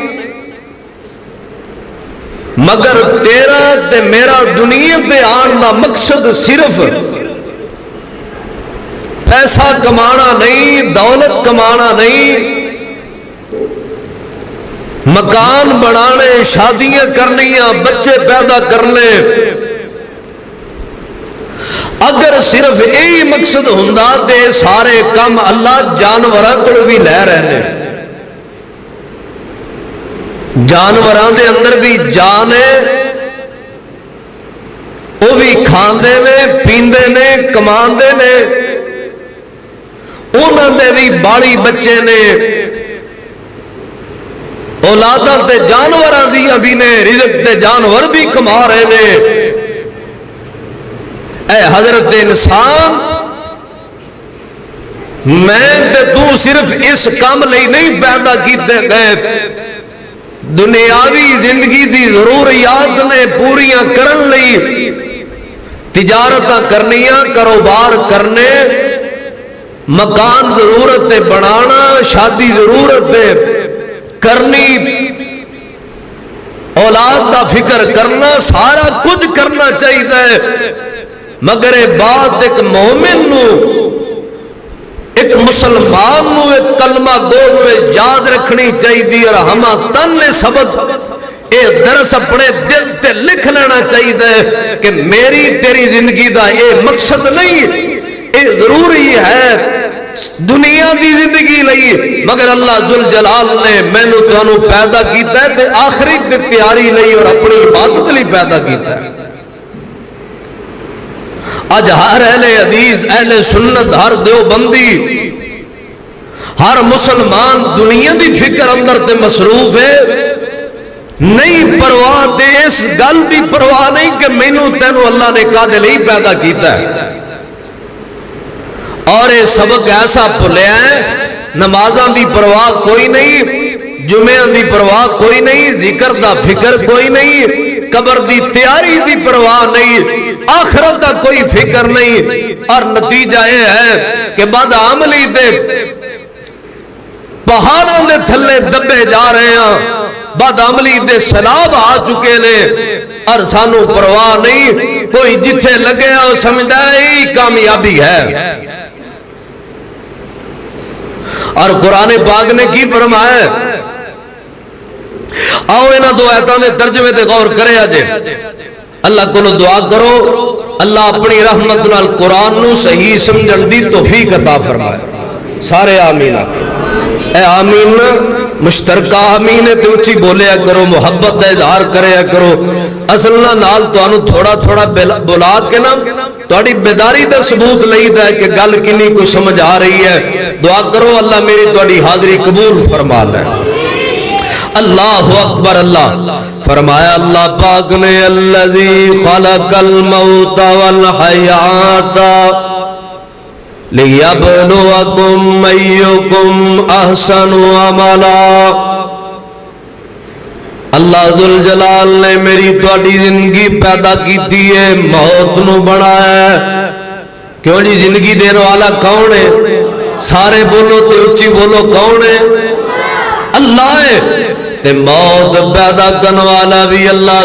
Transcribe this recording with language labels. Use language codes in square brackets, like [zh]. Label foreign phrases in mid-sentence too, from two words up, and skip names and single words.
[pa] مگر تیرا تے میرا دنیا تے آن دا مقصد صرف پیسہ کمانا نہیں، دولت کمانا نہیں، مکان بنانے، شادیاں کرنیاں، بچے پیدا کرنے۔ اگر صرف یہی مقصد ہوندا تے سارے کم اللہ جانوراں کول بھی لے رہے، جانوراں دے اندر بھی جان ہے، کھاندے نے پیندے نے کماندے نے انہاں دے بھی بالی بچے نے اولاداں تے جانوراں دیاں بھی نے رزق تے جانور بھی کما رہے نے اے حضرت انسان میں تے تو صرف اس کام لئی نہیں پیدا کیتے گئے دنیاوی زندگی دی ضروریات نے پوریاں کرن لئی تجارتاں کرنیاں کاروبار کرنے مکان ضرورت بنانا شادی ضرورت کرنی اولاد دا فکر کرنا سارا کچھ کرنا چاہیے مگر یہ بات ایک مومن نو ایک مسلمان نو ایک کلمہ گو یاد رکھنی چاہیے اور ہما تن سبق اے درس اپنے دل تے لکھ لینا چاہیے کہ میری تیری زندگی دا اے مقصد نہیں اے ضروری ہے دنیا دی زندگی لئی مگر اللہ ذل جلال نے مینوں تانوں پیدا کیتا ہے تے آخرت دی تیاری لئی اور اپنی عبادت لئی پیدا کیتا ہے اج ہر اہل حدیث اہل سنت ہر دیوبندی ہر مسلمان دنیا دی فکر اندر تے مصروف ہے نہیں پرواہ تے اس گل دی پرواہ نہیں کہ مینوں تینوں اللہ نے کادے لئی پیدا کیتا ہے اور یہ سبق ایسا بھولیا ہے نمازاں دی پرواہ کوئی نہیں جمعہ دی پرواہ کوئی نہیں ذکر دا فکر کوئی نہیں قبر دی تیاری دی پرواہ نہیں آخرت دا کوئی فکر نہیں اور نتیجہ یہ ہے کہ بعد عملی دے پہاڑاں دے تھلے دبے جا رہے ہیں بعد عملی دے سیلاب آ چکے نے اور سانو پرواہ نہیں کوئی جتھے لگے اور سمجھا یہی کامیابی ہے اور قرآن پاک نے کی فرمایا آؤ انہاں دو آیتاں دے ترجمے تے غور کرے اجے اللہ کو دعا کرو اللہ اپنی رحمت نال قرآن نو صحیح سمجھن دی توفیق عطا فرمائے سارے آمین اے آمین مشترکہ آمین تے اونچی بولیا کرو محبت دا اظہار کریا کرو اصل نال تانوں تھوڑا تھوڑا بلا کے نا تہاڈی بیداری دا ثبوت لئیدا ہے کہ گل کنی کو سمجھ آ رہی ہے دعا کرو اللہ میری تہاڈی حاضری قبول فرما لے [ar] اللہ اکبر [pa] اللہ فرمایا اللہ پاک نے [ar] الذی خلق الموت والحیات لِيَبْلُوَكُمْ أَيُّكُمْ أَحْسَنُ عَمَلًا [pa] اللہ ذوالجلال نے میری تہاڈی زندگی پیدا کیتی ہے موت نو بنایا ہے کیوں جی زندگی دین والا کون ہے سارے بولو تے اچھی بولو کون ہے اللہ ہے تے موت پیدا کرنے والا بھی اللہ